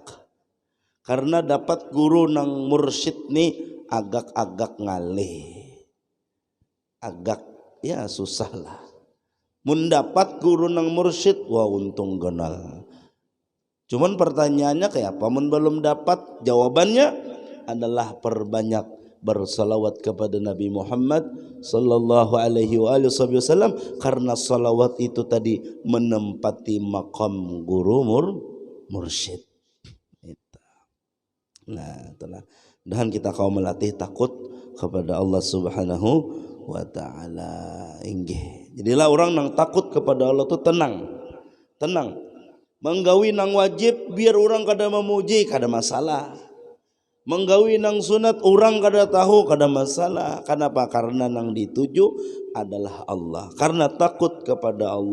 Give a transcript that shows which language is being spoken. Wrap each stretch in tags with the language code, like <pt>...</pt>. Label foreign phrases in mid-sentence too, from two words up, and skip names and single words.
<bjn>Karena dapat guru nang mursyid nih agak-agak ngalih.</bjn> <id>Agak ya susah lah.</id> <bjn>Mun dapat guru nang mursyid, wah untung genal.</bjn> <id>Cuman pertanyaannya kayak apa?</id> <bjn>Mun belum dapat, jawabannya adalah perbanyak bersalawat kepada Nabi Muhammad</bjn> <ar>sallallahu alaihi wasallam</ar> <bjn>karena salawat itu tadi menempati makam guru mursyid. Nah, itulah. Dan kita kaum melatih takut kepada Allah</bjn> <ar>Subhanahu wa taala.</ar> <bjn>Inggih. Jadilah orang nang takut kepada Allah itu tenang. Tenang. Menggawi nang wajib biar orang kada memuji kada masalah. Menggawi nang sunat orang kada tahu kada masalah. Kenapa? Karena nang dituju adalah Allah. Karena takut kepada Allah.</bjn>